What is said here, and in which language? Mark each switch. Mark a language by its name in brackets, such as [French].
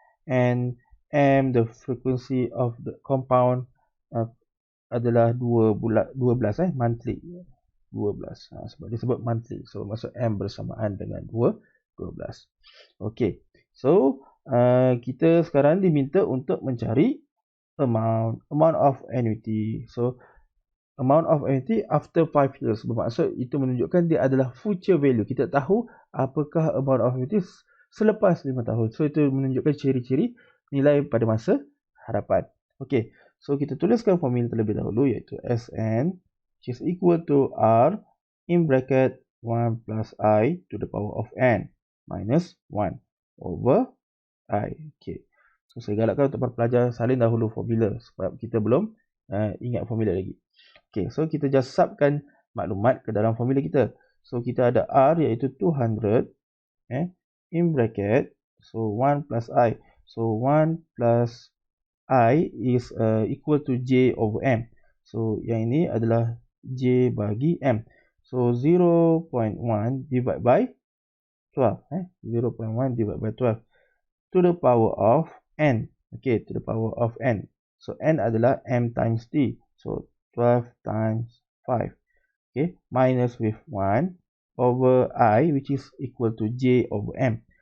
[English] And M, the frequency of the compound, adalah 12, monthly. 12. [Malay] Sebab dia sebut monthly. So, maksud M bersamaan dengan 12. Okay. So, kita sekarang diminta untuk mencari amount of annuity. [English] So, amount of annuity after 5 years. [Malay] Bermaksud itu menunjukkan dia adalah future value. Kita tahu apakah amount of annuity selepas 5 tahun. So, itu menunjukkan ciri-ciri nilai pada masa hadapan. Okay. [English] So, [Malay] kita tuliskan formula terlebih dahulu, iaitu [English] Sn which is equal to R in bracket 1 plus I to the power of N minus 1 over I. Okay. [Malay] So, saya galakkan untuk para pelajar salin dahulu formula sebab kita belum ingat formula lagi. Okay. So, kita just subkan maklumat ke dalam formula kita. So, kita ada R iaitu 200 in bracket. [English] So, 1 plus I. So, 1 plus I is equal to J over M. [Malay] So, yang ini adalah J bagi M. [English] So, 0.1 divided by 12. 0.1 divided by 12 to the power of N. Okay, to the power of N. So, N adalah M times T. So, 12 times 5. Okay, minus with 1 over I, which is equal to J over M.